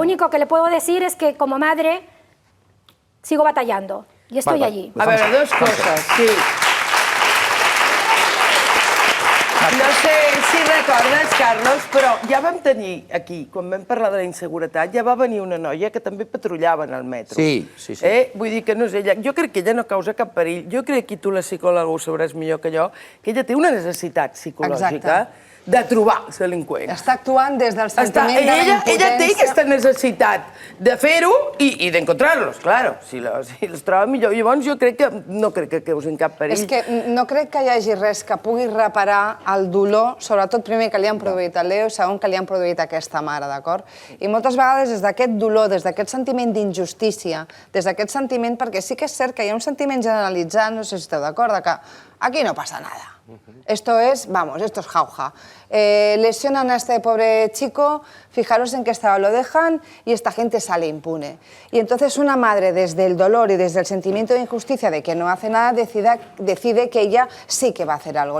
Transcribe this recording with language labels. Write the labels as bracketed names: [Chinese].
[Spanish] único que le puedo decir es que como madre sigo batallando y estoy allí. [Catalan] A veure, dos coses, sí. No sé si recordes, Carlos, però ja vam tenir aquí, quan vam parlar de la inseguretat, ja va venir una noia que també patrullava en el metro. Sí. Vull dir que no és ella. Jo crec que ella no causa cap perill. Jo crec que tu, la psicòloga, ho sabràs millor que jo, que ella té una necessitat psicològica de trobar els delinqüents. Està actuant des del sentiment de la impotència. Ella té aquesta necessitat de fer-ho i d'encontrar-los, claro. Si els troba millor. Llavors jo crec que no crec que causin cap perill. És que no crec que hi hagi res que pugui reparar el dolor, sobretot primer que li han produït al Leo i segon que li han produït a aquesta mare, d'acord? I moltes vegades des d'aquest dolor, des d'aquest sentiment d'injustícia, des d'aquest sentiment, perquè sí que és cert que hi ha un sentiment generalitzat, no sé si esteu d'acord, que [Spanish] aquí no pasa nada. Esto es, vamos, esto es jauja. Lesionan a este pobre chico, fijaros en qué estado lo dejan y esta gente sale impune. Y entonces una madre, desde el dolor y desde el sentimiento de injusticia de que no hace nada, decide que ella sí que va a hacer algo.